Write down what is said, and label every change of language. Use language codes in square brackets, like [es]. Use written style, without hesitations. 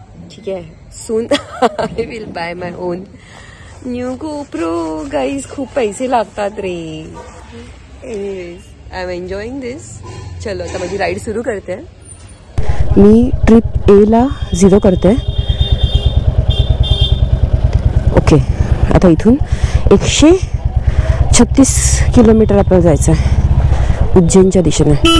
[mr] ठीक आहे, [en] Soon I will buy my own new GoPro. [mr] Guys, खूप पैसे लागतात रे. [en] Anyways, I am enjoying this. [mr] चलो, आता माझी राईड सुरू करते. मी ट्रिप एला 0 करते. ओके, आता इथून 136 किलोमीटर आपल्याला जायचं आहे उज्जैनच्या दिशेने.